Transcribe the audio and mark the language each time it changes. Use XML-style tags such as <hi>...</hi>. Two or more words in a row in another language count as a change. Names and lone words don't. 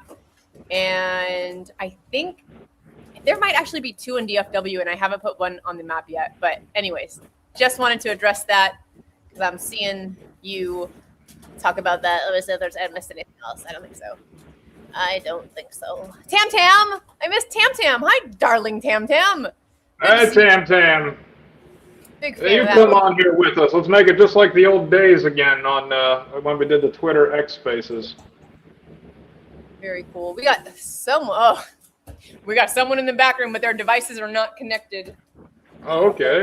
<en>And I think there might actually be two in DFW, and I haven't put one on the map yet. But anyways, just wanted to address that because I'm seeing you talk about that. Let me see if I missed anything else. I don't think so. I don't think so. Tam Tam! I missed Tam Tam. Hi, darling Tam Tam. Hey, Tam Tam. Big fan Hey, you of that come one. on here with us. Let's make it just like the old days again on when we did the Twitter X Spaces. Very cool. We got someone in the back room, but their devices are not connected. Oh, okay.</en>